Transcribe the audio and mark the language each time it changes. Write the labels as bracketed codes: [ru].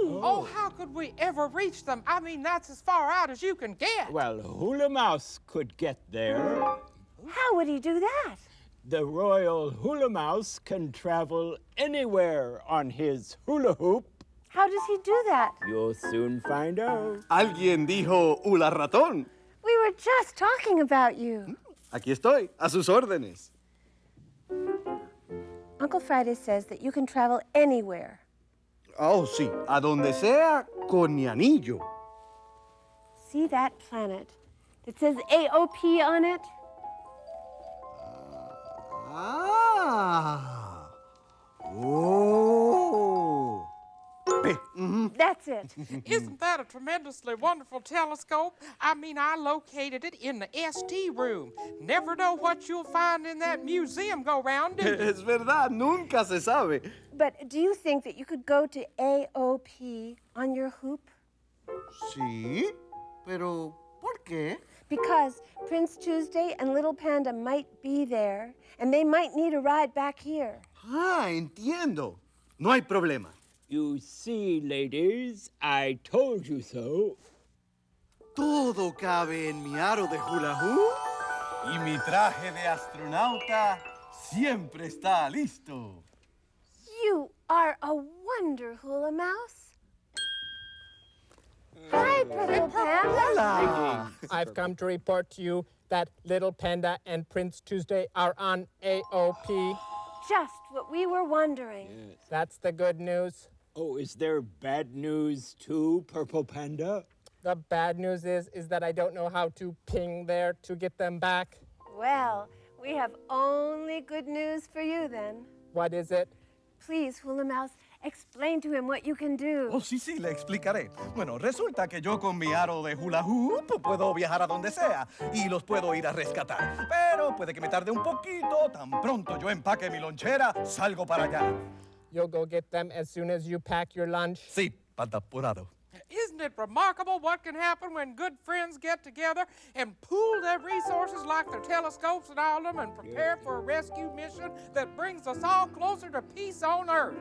[en] Oh, how could we ever reach them? I mean, that's as far out as you can get. Well, Hula Mouse could get there. How would he do that? The royal Hula Mouse can travel anywhere on his hula hoop. How does he do that? You'll soon find out. [es] Alguien dijo hula ratón. [en] We were just talking about you. [es] Aquí estoy, a sus órdenes. [en] Uncle Friday says that you can travel anywhere. [es] Oh, sí, a donde sea con mi anillo. [en] See that planet that says AOP on it? Ah. Oh. Ve. That's it. Isn't that a tremendously wonderful telescope? I mean, I located it in the ST room. Never know what you'll find in that museum go round, do you? [es] Es verdad, nunca se sabe. [en] But do you think that you could go to AOP on your hoop? [es] Sí, pero ¿por qué? [en] Because Prince Tuesday and Little Panda might be there, and they might need a ride back here. [es] Ah, entiendo. No hay problema. [en] You see, ladies, I told you so. [es] Todo cabe en mi aro de hula hoop. Y mi traje de astronauta siempre está listo. [en] You are a wonder, Hula Mouse. Hi, Purple Panda. I've come to report to you that Little Panda and Prince Tuesday are on AOP. Just what we were wondering. That's the good news. Oh, is there bad news too, Purple Panda? The bad news is that I don't know how to ping there to get them back. Well, we have only good news for you then. What is it? Please, Hula Mouse, explain to him what you can do. [es] Oh, sí, sí, le explicaré. Bueno, resulta que yo con mi aro de hula hoop puedo viajar a donde sea y los puedo ir a rescatar. Pero puede que me tarde un poquito. Tan pronto yo empaque mi lonchera, salgo para allá. [en] You'll go get them as soon as you pack your lunch? [es] Sí, pata apurado. [en] Isn't it remarkable what can happen when good friends get together and pool their resources like their telescopes and all of them and prepare for a rescue mission that brings us all closer to peace on Earth?